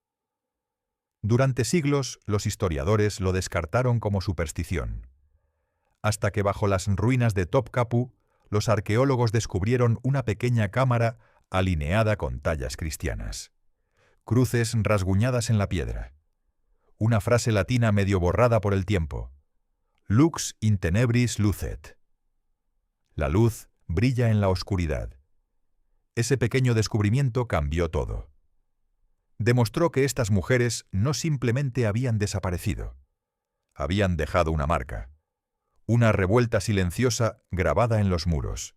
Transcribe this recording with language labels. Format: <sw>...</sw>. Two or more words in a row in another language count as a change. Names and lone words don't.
<es>Durante siglos, los historiadores lo descartaron como superstición, hasta que bajo las ruinas de Topkapi, los arqueólogos descubrieron una pequeña cámara alineada con tallas cristianas. Cruces rasguñadas en la piedra. Una frase latina medio borrada por el tiempo.</es> <la>Lux in tenebris lucet.</la> <es>La luz brilla en la oscuridad. Ese pequeño descubrimiento cambió todo. Demostró que estas mujeres no simplemente habían desaparecido. Habían dejado una marca. Una revuelta silenciosa grabada en los muros.</es>